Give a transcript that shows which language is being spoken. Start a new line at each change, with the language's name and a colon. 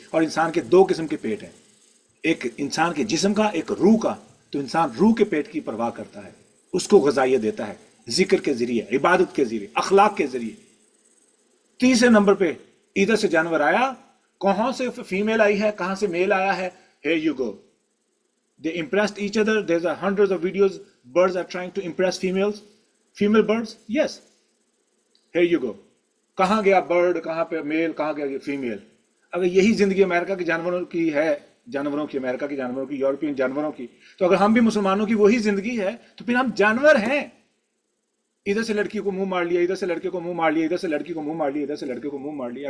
Urdu: اور انسان کے 2 قسم کے پیٹ ہیں, ایک انسان کے جسم کا, ایک روح کا. تو انسان روح کے پیٹ کی پرواہ کرتا ہے, اس کو غذائیت دیتا ہے, ذکر کے ذریعے, عبادت کے ذریعے, اخلاق کے ذریعے. تیسرے نمبر پہ ادھر سے جانور آیا, کہاں سے فیمیل آئی ہے, کہاں سے میل آیا ہے,
English: here you go. They impressed each other. There's hundreds of videos. Birds are trying to impress female birds. Yes. Here you go.
Urdu: کہاں گیا برڈ, کہاں پہ میل, کہاں گیا فیمیل. اگر یہی زندگی امریکہ کے جانوروں کی ہے, جانوروں کی, امریکہ کے جانوروں کی, یورپین جانوروں کی, تو اگر ہم بھی مسلمانوں کی وہی زندگی ہے تو پھر ہم جانور ہیں. ادھر سے لڑکی کو منہ مار لیا, ادھر سے لڑکے کو منہ مار لیا, ادھر سے لڑکی کو منہ مار لیا, ادھر سے لڑکے کو منہ مار لیا.